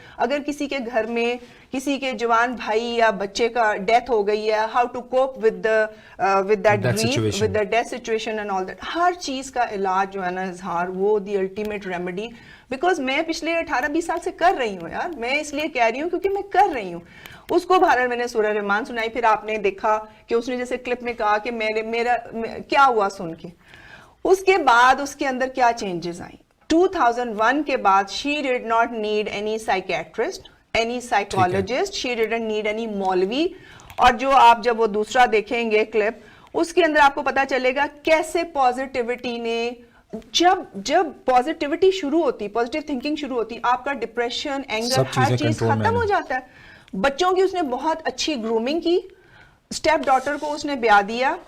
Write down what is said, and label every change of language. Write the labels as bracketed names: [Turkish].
[Urdu] اگر کسی کے گھر میں کسی کے جوان بھائی یا بچے کا ڈیتھ ہو گئی ہے, [English] how to cope with that grief, with the death situation and all that, [Urdu] ہر چیز کا علاج جو ہے نا اظہار, وہ دی الٹیمیٹ ریمیڈی. [English] because [Urdu] میں پچھلے 18-20 سال سے کر رہی ہوں یار, میں اس لیے کہہ رہی ہوں کیونکہ میں کر رہی ہوں. اس کو بہرحال میں نے سورہ رحمان سنائی, پھر آپ نے دیکھا کہ اس نے جیسے کلپ میں کہا کہ میرا کیا ہوا سن کے. اس کے بعد اس کے اندر کیا چینجز آئیں. 2001 کے بعد [English] she did not need any psychiatrist, any psychologist, she didn't need any مولوی. [Urdu] اور جو آپ جب وہ دوسرا دیکھیں گے کلپ, اس کے اندر آپ کو پتا چلے گا کیسے پازیٹیوٹی نے, جب پازیٹیوٹی شروع ہوتی, پازیٹیو تھنکنگ شروع ہوتی, آپ کا ڈپریشن, اینگر, ہر چیز ختم ہو جاتا ہے. بچوں کی اس نے بہت اچھی گرومنگ کی, اسٹیپ ڈاٹر کو اس نے بیاہ دیا.